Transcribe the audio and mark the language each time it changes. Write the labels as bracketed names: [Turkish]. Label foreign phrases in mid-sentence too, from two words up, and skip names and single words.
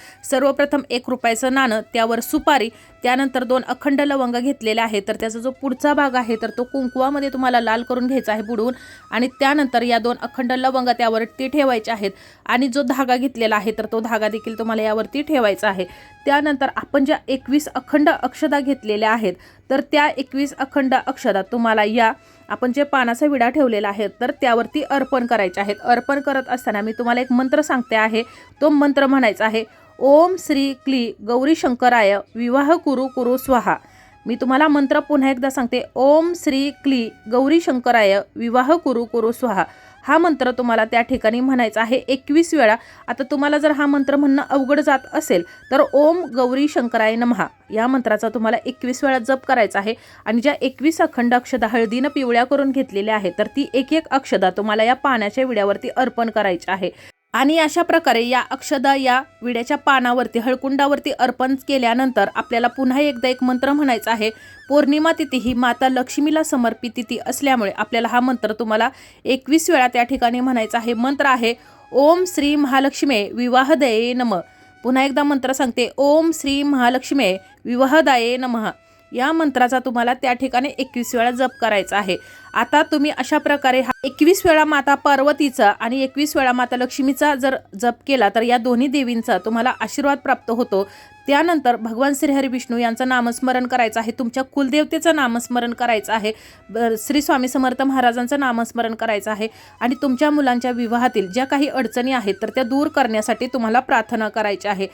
[Marathi] सर्वप्रथम 1 रुपयाचं नाणं, त्यावर सुपारी, त्यानंतर 2 अखंड लवंग घेतलेले आहेत तर त्याचा जो पुढचा भाग आहे तर तो कुंकवामध्ये तुम्हाला लाल करून घ्यायचा आहे बुडवून आणि त्यानंतर या 2 अखंड लवंग त्यावरती ठेवायचे आहेत आणि जो धागा घेतलेला आहे तर तो धागा देखील तुम्हाला यावरती ठेवायचा आहे। त्यानंतर आपण ज्या 21 अखंड अक्षदा घेतलेल्या आहेत तर त्या 21 अखंड अक्षदा तुम्हाला या आपण जे पानाचा विडा ठेवलेला आहे तर त्यावरती अर्पण करायचे आहेत। अर्पण करत असताना मी तुम्हाला एक मंत्र सांगते आहे, तो मंत्र म्हणायचा आहे, [Sanskrit] ओम श्री क्ली गौरी शंकराय विवाह कुरु कुरु स्वाहा। [Marathi] मी तुम्हाला मंत्र पुन्हा एकदा सांगते, [Sanskrit] ओम श्री क्ली गौरी शंकराय विवाह कुरु कुरु स्वाहा। [Marathi] हा मंत्र तुम्हाला त्या ठिकाणी म्हणायचा आहे 21 वेळा। आता तुम्हाला जर हा मंत्र म्हणणं अवघड जात असेल तर [Sanskrit] ओम गौरी शंकराय नमः [Marathi] या मंत्राचा तुम्हाला 21 वेळा जप करायचा आहे। आणि ज्या 21 अखंड अक्षदा हळदीनं पिवळ्या करून घेतलेल्या आहे तर ती एक एक अक्षदा तुम्हाला या पाण्याच्या विड्यावरती अर्पण करायची आहे। आणि अशा प्रकारे या अक्षदा या विड्याच्या पानावरती हळकुंडावरती अर्पण केल्यानंतर आपल्याला पुन्हा एकदा एक मंत्र म्हणायचा आहे। पौर्णिमा तिथी ही माता लक्ष्मीला समर्पित तिथी असल्यामुळे आपल्याला हा मंत्र तुम्हाला 21 वेळा त्या ठिकाणी म्हणायचा आहे। मंत्र आहे [Sanskrit] ओम श्री महालक्ष्मी विवाहदये नमः। [Marathi] पुन्हा एकदा मंत्र सांगते [Sanskrit] ओम श्री महालक्ष्मी विवाहदाये नमः। [Marathi] या मंत्राचा तुम्हाला त्या ठिकाणी 21 वेळा जप करायचा आहे। आता तुम्ही अशा प्रकारे हा 21 वेळा माता पार्वतीचा आणि 21 वेळा माता लक्ष्मीचा जर जप केला तर या दोन्ही देवींचा तुम्हाला आशीर्वाद प्राप्त होतो। त्यानंतर भगवान श्रीहरी विष्णू यांचं नामस्मरण करायचं आहे, तुमच्या कुलदेवतेचं नामस्मरण करायचं आहे, श्री स्वामी समर्थ महाराजांचं नामस्मरण करायचं आहे आणि तुमच्या मुलांच्या विवाहातील ज्या काही अडचणी आहेत तर त्या दूर करण्यासाठी तुम्हाला प्रार्थना करायची आहे।